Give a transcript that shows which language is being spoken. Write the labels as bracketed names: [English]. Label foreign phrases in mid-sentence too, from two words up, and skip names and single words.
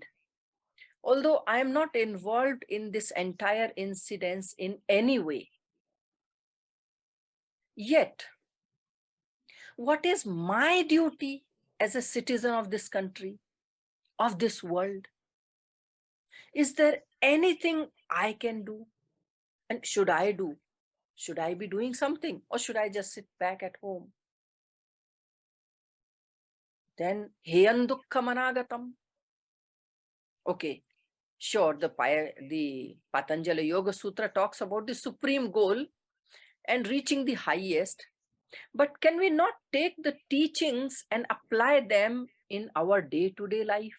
[English] Although I am not involved in this entire incident in any way, yet, what is my duty as a citizen of this country, of this world? Is there anything I can do? And should I do? Should I be doing something, or should I just sit back at home? Then, [Sanskrit] heyan dukkha managatam. [English] Okay, sure, the Patanjali Yoga Sutra talks about the supreme goal and reaching the highest, but can we not take the teachings and apply them in our day-to-day life?